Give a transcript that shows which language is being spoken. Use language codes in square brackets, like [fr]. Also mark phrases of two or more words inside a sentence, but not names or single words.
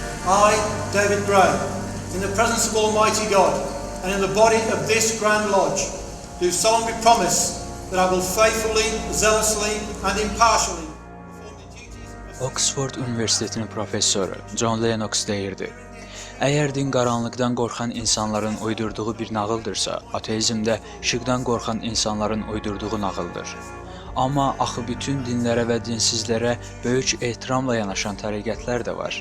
[en] I, David Gray, in the presence of Almighty God and in the body of this Grand Lodge, do solemnly promise that I will faithfully, zealously and impartially perform the duties of [az] Oxford Universitetinin professoru John Lennox deyirdi: Əgər din qaranlıqdan qorxan insanların uydurduğu bir nağıldırsa, ateizm də işıqdan qorxan insanların uydurduğu nağıldır. Amma axı bütün dinlərə və dinsizlərə böyük ehtiramla yanaşan təriqətlər də var.